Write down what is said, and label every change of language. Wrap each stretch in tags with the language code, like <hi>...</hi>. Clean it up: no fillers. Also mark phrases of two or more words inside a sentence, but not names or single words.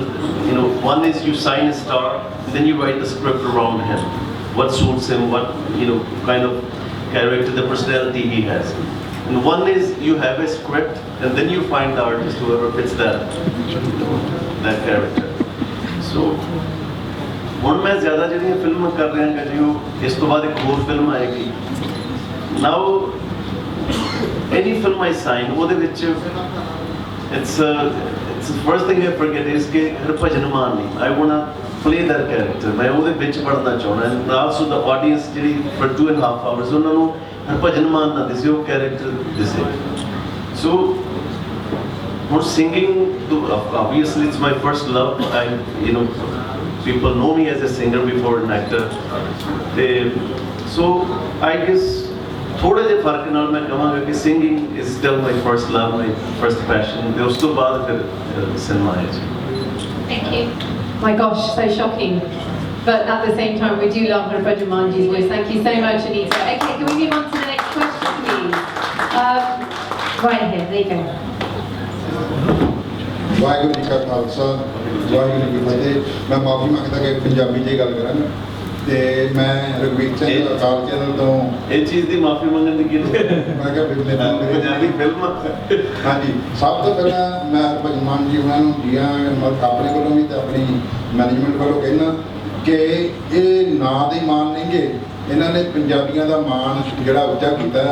<en>You know, one is you sign a star, and then you write the script around him. What suits him, what kind of character, the personality he has. And one is you have a script, and then you find the artist whoever fits that character.</en> <pa>So ਹੁਣ ਮੈਂ ਜ਼ਿਆਦਾ ਜਿਹੜੀਆਂ ਫਿਲਮਾਂ ਕਰ ਰਿਹਾ ਹਾਂ ਜੀ ਉਹ ਇਸ ਤੋਂ ਬਾਅਦ ਇੱਕ ਹੋਰ ਫਿਲਮ ਆਏਗੀ.</pa> <en>Now any film I sign</en> <pa>ਉਹਦੇ ਵਿੱਚ</pa> <en>it's the first thing I forget is</en> <pa>ਕਿ Harbhajan Mann ਨਹੀਂ.</pa> <en>I wanna play that character.</en> <pa>ਮੈਂ ਉਹਦੇ ਵਿੱਚ ਪੜਨਾ ਚਾਹੁੰਦਾ</pa> <en>and also the audience</en> <pa>ਜਿਹੜੀ</pa> <en>for 2.5 hours</en> <pa>ਉਹਨਾਂ ਨੂੰ Harbhajan Mann ਨਾ ਦਿਸੇ ਉਹ character ਦਿਸੇ.</pa> <en>So for singing, obviously it's my first love. People know me as a singer before an actor. So I guess</en> <pa>ਥੋੜ੍ਹੇ ਜੇ ਫ਼ਰਕ ਨਾਲ ਮੈਂ ਕਹੂੰਗਾ ਕਿ</pa> <en>singing is still my first love, my first passion.</en> <pa>ਤੇ ਉਸ ਤੋਂ ਬਾਅਦ ਫਿਰ ਸਿਨੇਮਾ ਹੈ ਜੀ.</pa> <en>Thank you. My gosh, so shocking. But at the same time, we do love Harbhajan Mann's voice. Thank you so much, Anita. Okay, can we move on to the next question, please? Right here, there you go.</en> <pa>ਵਾਹਿਗੁਰੂ ਜੀ ਕਾ ਖਾਲਸਾ ਵਾਹਿਗੁਰੂ ਜੀ ਕੀ ਫਤਿਹ ਮੈਂ ਮਾਫੀ ਮੰਗਦਾ ਕਿ ਪੰਜਾਬੀ 'ਚ ਗੱਲ ਕਰਾਂ ਤੇ ਮੈਂ ਰਘਵੀਰ ਸਿੰਘ ਅਕਾਲ ਚੈਨਲ ਤੋਂ ਇਹ ਚੀਜ਼ ਦੀ ਮਾਫੀ ਮੰਗਣ ਦੀ ਕੀ ਮੈਂ ਕਿਹਾ ਪੰਜਾਬੀ ਫਿਲਮ ਹਾਂਜੀ ਸਭ ਤੋਂ ਪਹਿਲਾਂ ਮੈਂ ਹਰਭਜਨ ਮਾਨ ਜੀ ਉਹਨਾਂ ਨੂੰ ਜੀਆਂ ਆਪਣੇ ਵੱਲੋਂ ਵੀ ਤੇ ਆਪਣੀ ਮੈਨੇਜਮੈਂਟ ਵੱਲੋਂ ਕਹਿਣਾ ਕਿ ਇਹ ਨਾਂ ਦੇ ਮਾਣ ਨਹੀਂਗੇ ਇਹਨਾਂ ਨੇ ਪੰਜਾਬੀਆਂ ਦਾ ਮਾਣ ਜਿਹੜਾ ਉੱਚਾ ਕੀਤਾ</pa>